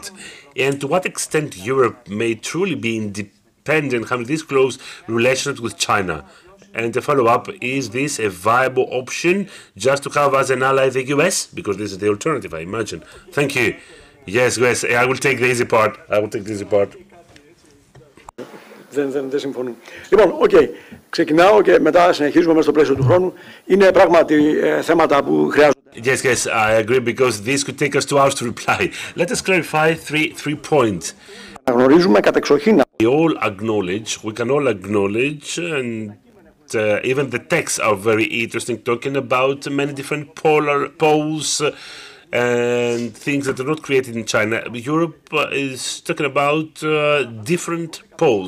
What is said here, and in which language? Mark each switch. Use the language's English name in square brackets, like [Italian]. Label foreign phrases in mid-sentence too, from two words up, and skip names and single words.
[English] And to what extent Europe may truly be independent, having this close relationship with China? And to follow up, is this a viable option just to have as an ally the US? Because this is the alternative, I imagine. Thank you. Yes, yes, I will take the easy part. I will take the easy part. [Greek] Δεν συμφωνούν. Λοιπόν, ξεκινάω και μετά συνεχίζουμε μέσα στο πλαίσιο του χρόνου. Είναι πράγματι θέματα που χρειάζονται. [English] Yes, yes, I agree, because this could take us 2 hours to reply. Let us clarify three points. [Greek] Γνωρίζουμε κατεξοχήν. [English] We can all acknowledge, and even the texts are very interesting, talking about many different poles and things that are not created in China. Europe is talking about different poles.